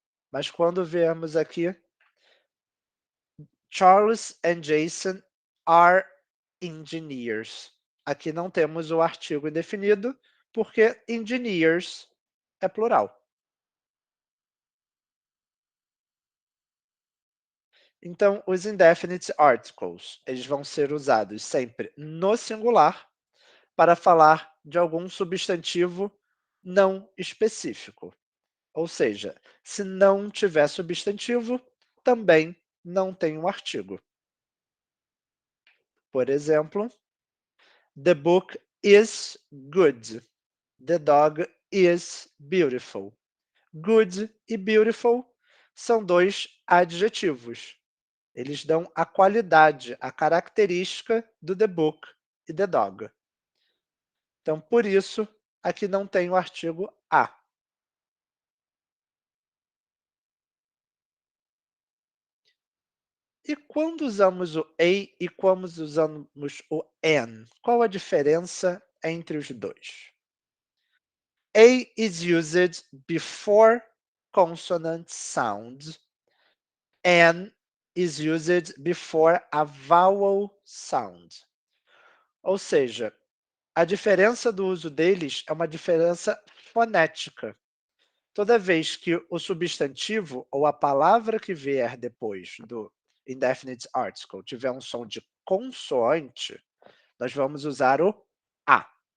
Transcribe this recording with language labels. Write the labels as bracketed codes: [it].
[pt] Mas quando viemos aqui, [en] Charles and Jason are engineers. [pt] Aqui não temos o artigo indefinido, porque engineers é plural. Então, os [en] indefinite articles, [pt] eles vão ser usados sempre no singular para falar de algum substantivo não específico. Ou seja, se não tiver substantivo, também não tem um artigo. Por exemplo, [en] the book is good. The dog is beautiful. [pt] Good e beautiful são dois adjetivos. Eles dão a qualidade, a característica do [en] the book [pt] e [en] the dog. [pt] Então, por isso, aqui não tem o artigo a. E quando usamos o a e quando usamos o an? Qual a diferença entre os dois? [en] A is used before consonant sound. An is used before a vowel sound. [pt] Ou seja, a diferença do uso deles é uma diferença fonética. Toda vez que o substantivo ou a palavra que vier depois do [en] indefinite article [pt] tiver um som de consoante, nós vamos usar o a.